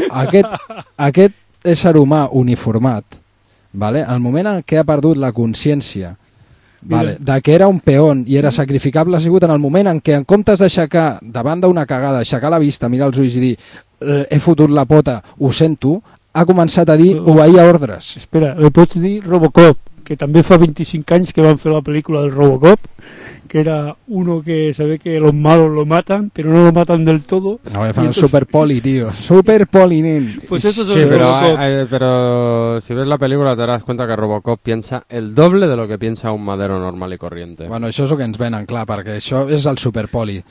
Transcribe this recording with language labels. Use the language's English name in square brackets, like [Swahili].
[Catalan] Aquest ésser humà uniformat, vale, el moment en què ha perdut la consciència, vale, de que era un peón i era sacrificable, ha sigut en el moment en què, en comptes d'aixecar davant d'una cagada, aixecar la vista, mirar els ulls i dir: he fotut la pota, ho sento, ha començat a dir: obeir a ordres. Espera, li pots dir Robocop, que també fa 25 anys que van fer la pel·lícula del Robocop, [Spanish] que era uno que sabe que los malos lo matan, pero no lo matan del todo. No, es entonces... super poli, tío. Super poli, [Catalan] nen. [Spanish] Pues eso sí, pero, pero si ves la película te darás cuenta que Robocop piensa el doble de lo que piensa un madero normal y corriente. [Catalan] Bueno, això és el que ens venen, clar, perquè això és el super poli.